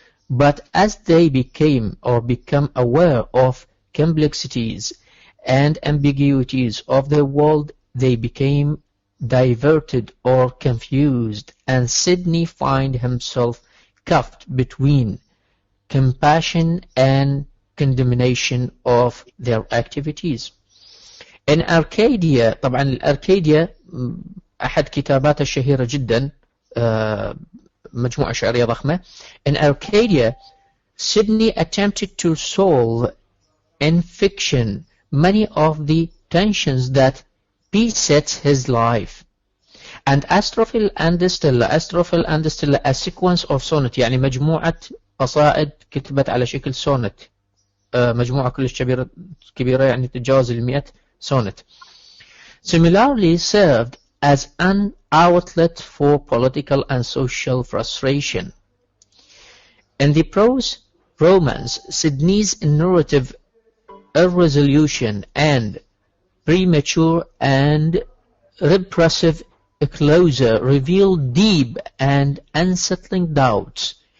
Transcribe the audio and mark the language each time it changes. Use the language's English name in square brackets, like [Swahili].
[English] But as they become aware of complexities and ambiguities of the world, they became diverted or confused, and Sidney find himself cuffed between compassion and condemnation of their activities. In Arcadia، [Arabic] طبعا الأركاديا أحد كتاباته الشهيرة جدا، مجموعة شعرية ضخمة. [English] In Arcadia, Sidney attempted to solve in fiction many of the tensions that beset his life. And Astrophil and Distilla, a sequence of sonnet، [Arabic] يعني مجموعة قصائد كتبت على شكل sonnet، مجموعة كلش كبيرة يعني تتجاوز 100 sonnet. [English] Similarly served as an outlet for political and social frustration. In the prose romance, Sidney's narrative irresolution and premature and repressive closure reveal deep and unsettling doubts.